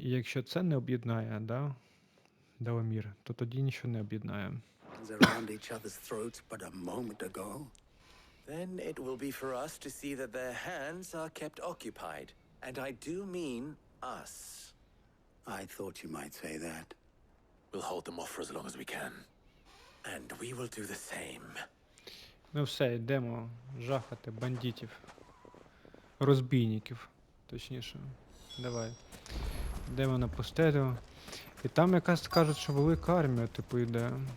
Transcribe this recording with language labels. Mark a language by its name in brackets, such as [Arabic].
[Ukrainian] І якщо це не об'єднає, да, Деламір, то тоді нічого не об'єднає. [English] around each other's throats but a moment ago. Then it will be for us to see that their hands are kept occupied. And I do mean us. I thought you might say that. We'll hold them off for as long as we can. And we will do the same. [Ukrainian] Ну все, йдемо жахати бандитів. Розбійників, точніше. Давай. Йдемо на пустелю. І там якась кажуть, що велика армія, типу, йде.